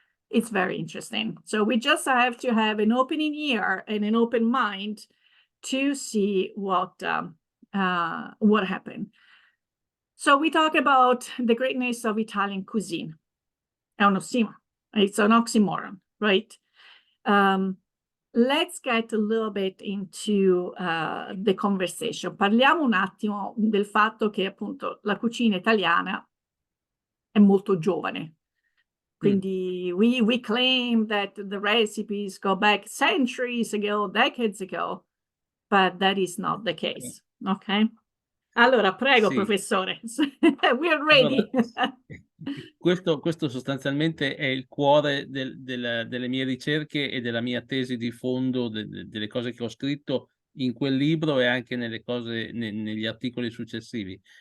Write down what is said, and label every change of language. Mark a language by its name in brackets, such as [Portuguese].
[English] It's very interesting. So we just have to have an opening ear and an open mind to see what happened. So we talk about the greatness of Italian cuisine. It's an oxymoron, right? Let's get a little bit into the conversation. [Italian] Parliamo un attimo del fatto che appunto la cucina italiana è molto giovane. Quindi [English] we claim that the recipes go back centuries ago, decades ago, but that is not the case, ok? [Italian] Allora, prego, Sì. [English] professore, we're ready. [Italian] Allora, questo sostanzialmente è il cuore delle mie ricerche e della mia tesi di fondo, delle cose che ho scritto in quel libro e anche negli articoli successivi.